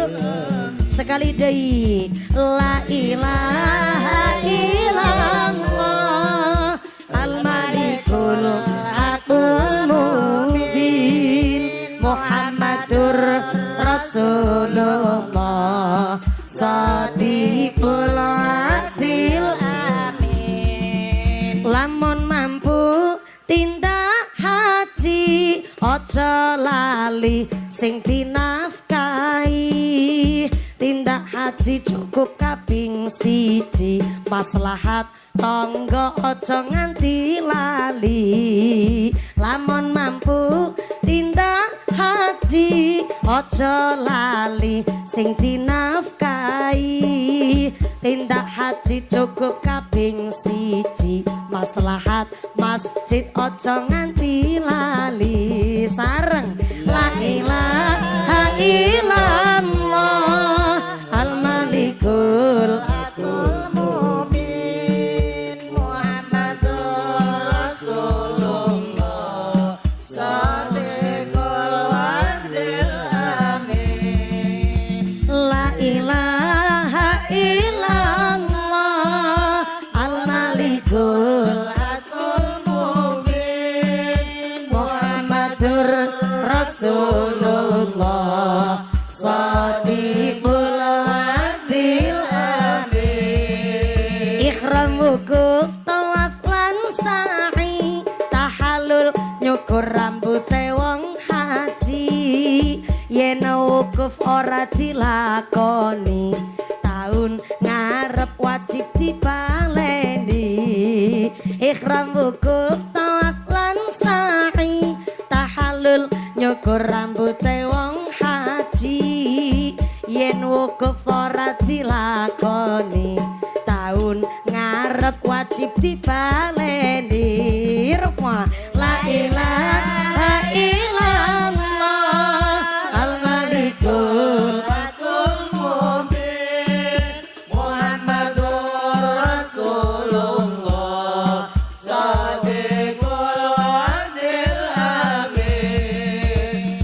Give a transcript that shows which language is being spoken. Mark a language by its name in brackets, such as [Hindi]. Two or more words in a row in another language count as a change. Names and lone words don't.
[Sundanese] Sekali deui [Arabic] لا إله إلا الله الملك الحق المبين محمد رسول الله صادق الوعد الأمين. [Javanese] Lamun mampu tindak haji aja lali sing dinafkahi. Tindak haji cukup kaping siji. Maslahat tangga aja nganti lali. Lamun mampu tindak haji aja lali sing dinafkahi. Tindak haji cukup kaping siji. Maslahat masjid aja nganti lali. [Arabic] Sareng لا إله إلا الله الملك الحق المبين محمد رسول الله صادق الوعد الأمين. لا إله إلا الله الملك الحق المبين محمد رسول الله صادق الوعد الأمين. [Javanese] Ikhram wukuf tawaf lan sa'i tahallul nyukur rambute wong haji. Yen wukuf ora dilakoni taun ngarep wajib dibaleni. Ikhram wukuf tawaf lan sa'i tahallul nyukur rambute wong haji. Yen wukuf ora dilakoni taun ngarep wajib dibaleni. [Arabic] لا إله إلا الله الملك الحق المبين محمد رسول الله صادق الوعد الأمين.